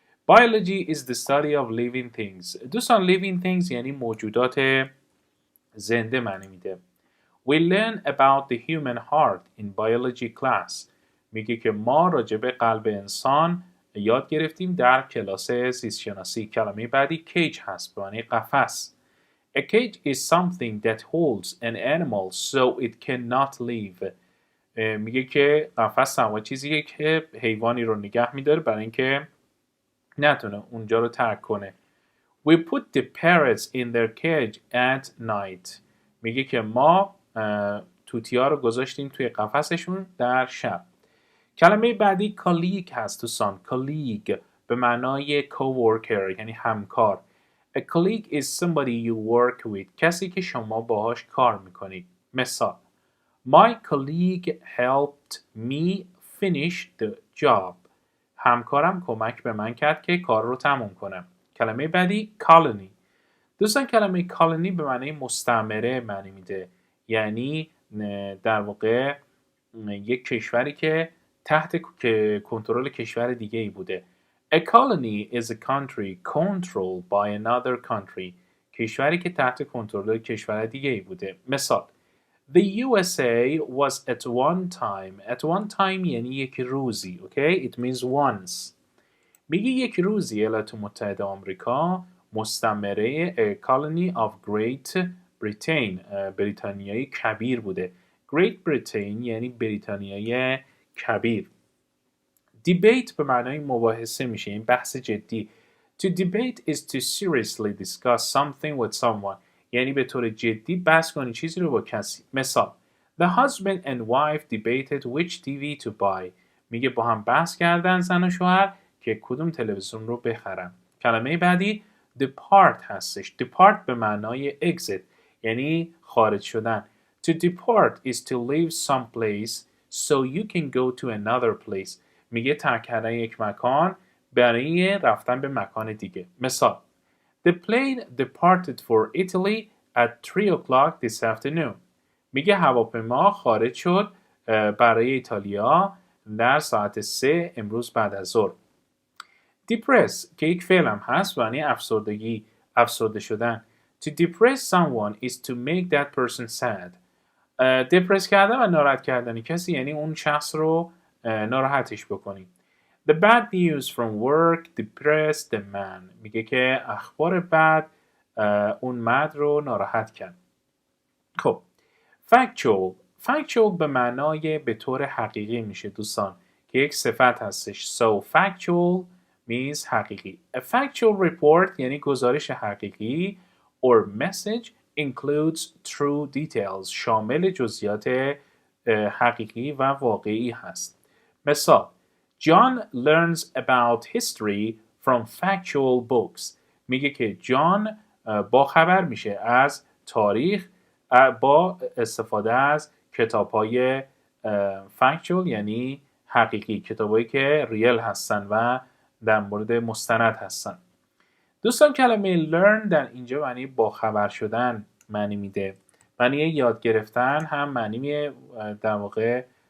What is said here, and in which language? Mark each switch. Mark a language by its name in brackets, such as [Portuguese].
[English] Biology is the study of living things. [Persian] دوستان living things یعنی موجودات زنده معنی میده. [English] We learn about the human heart in biology class. [Persian] میگه که ما راجع به قلب انسان یاد گرفتیم در کلاس زیست شناسی. کلمه بعدی cage هست به معنی قفس. [English] A cage is something that holds an animal so it cannot leave. [Persian] میگه که قفس هم چیزیه که حیوانی رو نگه میداره برای اینکه نتونه اونجا رو ترک کنه. [English] We put the parrots in their cage at night. [Persian] میگه که ما توتیا رو گذاشتیم توی قفسشون در شب. کلمه بعدی colleague هست دوستان. colleague به معنای coworker یعنی همکار. [English] A colleague is somebody you work with. [Persian] کسی که شما باهاش کار میکنید. [English] مثال My colleague helped me finish the job. [Persian] همکارم کمک به من کرد که کار رو تموم کنم. کلمه بعدی colony. دوستان کلمه colony به معنی مستعمره معنی میده، یعنی در واقع یک کشوری که تحت کنترل کشور دیگه ای بوده. [English] A colony is a country controlled by another country. [Persian] کشوری که تحت کنترل کشور دیگه ای بوده. [English] مثال The USA was at one time [Persian] یعنی یک روزی. [English] Okay? It means once. [Persian] میگه یک روزی ایالات متحده آمریکا مستعمره [English] a colony of Great Britain [Persian] بریتانیای کبیر بوده. Great Britain یعنی بریتانیای کبیر. Debate به معنای مباحثه میشه، این بحث جدی. [English] To debate is to seriously discuss something with someone. [Persian] یعنی به طور جدی بحث کنی چیزی رو با کسی. [English] مثال The husband and wife debated which TV to buy. [Persian] میگه با هم بحث کردن زن و شوهر که کدوم تلویزیون رو بخرن. کلمه بعدی depart هستش. depart به معنای exit یعنی خارج شدن. [English] To depart is to leave some place so you can go to another place. [Persian] میگه ترک کردن یک مکان برای رفتن به مکان دیگه. [English] مثال The plane departed for Italy at 3 o'clock this afternoon. [Persian] میگه هواپیما خارج شد برای ایتالیا در ساعت 3 امروز بعد از ظهر. Depress که یک فعل هم هست یعنی افسردگی، افسرده شدن. [English] To depress someone is to make that person sad. [Persian] دپرس کردن و ناراحت کردن کسی یعنی اون شخص رو ناراحتش بکنی. [English] The bad news from work depressed the man. [Persian] میگه که اخبار بد اون مرد رو ناراحت کرد. خب factual به معنای به طور حقیقی میشه دوستان که یک صفت هستش. [English] So factual means حقیقی. A factual report [Persian] یعنی گزارش حقیقی [English] or message includes true details. [Persian] شامل جزئیات حقیقی و واقعی هست. [English] مثال John learns about history from factual books. [Persian] میگه که جان با خبر میشه از تاریخ با استفاده از کتاب‌های factual یعنی حقیقی، کتابایی که ریل هستن و در مورد مستند هستن. دوستان کلمه learn در اینجا معنی با خبر شدن معنی میده. معنی یاد گرفتن هم معنی در واقع